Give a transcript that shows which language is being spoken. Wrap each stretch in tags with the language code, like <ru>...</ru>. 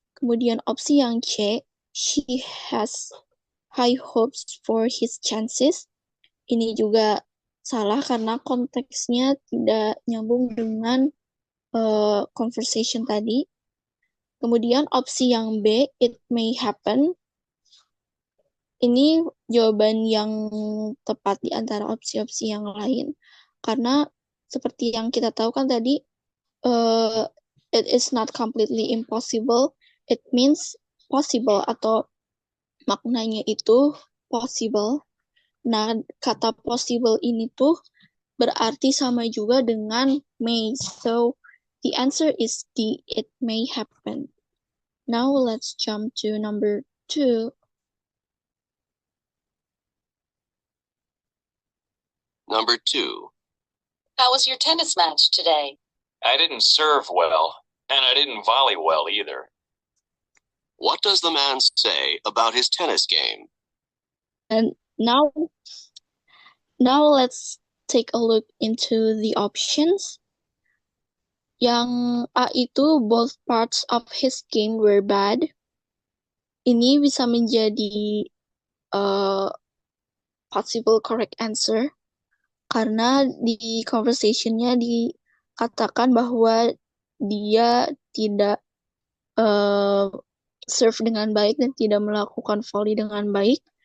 <id>Kemudian opsi yang</id> <en>C, she has high hopes for his chances.</en> <id>Ini juga salah karena konteksnya tidak nyambung dengan conversation tadi. Kemudian opsi yang B,</id> <en>it may happen.</en> <id>Ini jawaban yang tepat di antara opsi-opsi yang lain. Karena seperti yang kita tahu kan tadi,</id> <en>it is not completely impossible. It means possible</en> <id>atau maknanya itu</id> <en>possible.</en> <id>Nah, kata possible ini tuh berarti sama juga dengan may.</id> <en>So, the answer is D, it may happen. Now, let's jump to number 2. Number 2. How was your tennis match today? I didn't serve well, and I didn't volley well either. What does the man say about his tennis game? And now let's take a look into the options.</en> <id>Yang A itu</id> <en>both parts of his game were bad.</en> <id>Ini bisa menjadi possible correct answer karena di conversation-nya dikatakan bahwa dia tidak serve dengan baik dan tidak melakukan volley dengan baik.</id>